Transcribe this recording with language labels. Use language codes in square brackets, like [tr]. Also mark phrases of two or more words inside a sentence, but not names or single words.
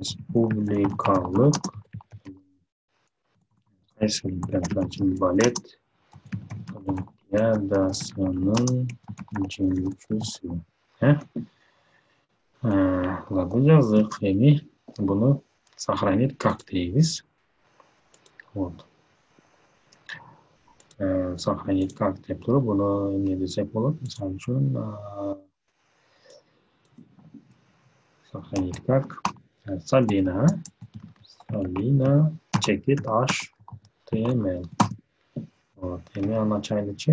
[ky] республикалык балет олимпиадасынын жеңүүчүсү. Ладно, жаздык. Эми буну [ru] сохранить как [ky] дейбиз. Вот. [ru] Сохранить как [ky] деп туруп, буну эмне десек болот? Мисалы үчүн, [ru] сохранить как [ky] Сабина чекит HTML. Вот. Эми аны ачайлычы.